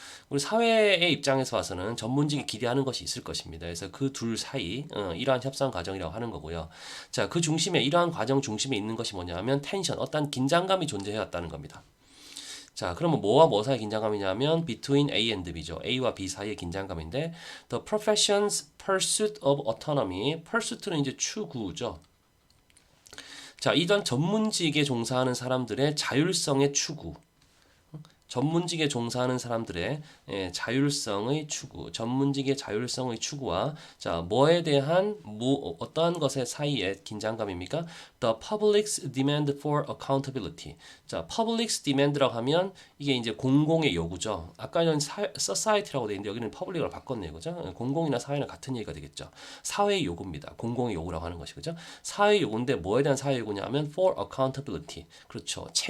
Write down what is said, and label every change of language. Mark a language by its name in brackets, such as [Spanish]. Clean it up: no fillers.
[Korean] 우리 사회의 입장에서 봐서는 전문직이 기대하는 것이 있을 것입니다. 그래서 그 둘 사이 이러한 협상 과정이라고 하는 거고요. 자, 그 중심에 이러한 과정 중심에 있는 것이 뭐냐면 텐션, 어떤 긴장감이 존재해왔다는 겁니다. 자, 그러면 뭐와 뭐 사이의 긴장감이냐면 [English] between A and B [Korean] 죠. A와 B 사이의 긴장감인데 [English] the profession's pursuit of autonomy. [Korean] pursuit는 이제 추구죠. 자, 이런 전문직에 종사하는 사람들의 자율성의 추구. 전문직에 종사하는 사람들의 자율성의 추구, 전문직의 자율성의 추구와 자 뭐에 대한 어떠한 것의 사이에 긴장감입니까? [English] The public's demand for accountability. [Korean] 자, public's demand라고 하면 이게 이제 공공의 요구죠. 아까는 society라고 돼 있는데 여기는 public으로 바꿨네요, 그죠? 공공이나 사회는 같은 얘기가 되겠죠. 사회의 요구입니다. 공공의 요구라고 하는 것이 그죠? 사회의 요구인데 뭐에 대한 사회 요구냐면 [English] for accountability. [Korean] 그렇죠.